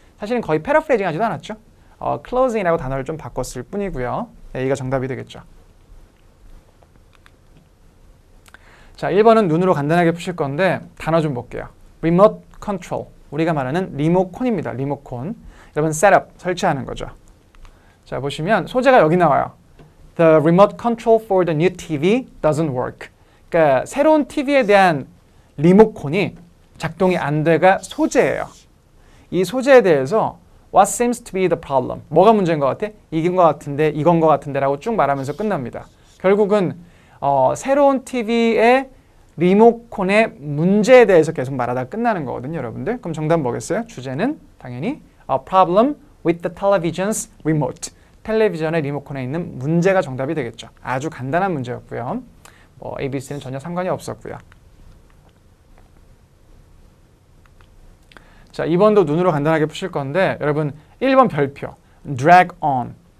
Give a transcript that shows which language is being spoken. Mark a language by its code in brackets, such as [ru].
[ko] 사실은 거의 패러프레이징하지도 않았죠. closing이라고 단어를 좀 바꿨을 뿐이고요. A가 정답이 되겠죠. 자, 1번은 눈으로 간단하게 푸실 건데 단어 좀 볼게요. remote control. 우리가 말하는 리모콘입니다. 리모콘. 여러분 셋업, 설치하는 거죠. 자, 보시면 소재가 여기 나와요. [en] The remote control for the new TV doesn't work. [ko] 그러니까 새로운 TV에 대한 리모콘이 작동이 안 돼가 소재예요. 이 소재에 대해서 [en] What seems to be the problem? [ko] 뭐가 문제인 것 같아? 이긴 것 같은데, 이건 것 같은데 라고 쭉 말하면서 끝납니다. 결국은 새로운 TV의 리모콘의 문제에 대해서 계속 말하다가 끝나는 거거든요, 여러분들. 그럼 정답 뭐겠어요? 주제는 당연히 [en] A problem with the television's remote. [ko] 텔레비전의 리모컨에 있는 문제가 정답이 되겠죠. 아주 간단한 문제였고요. ABC는 전혀 상관이 없었고요. 자, 2번도 눈으로 간단하게 푸실 건데 여러분 1번 별표 drag on.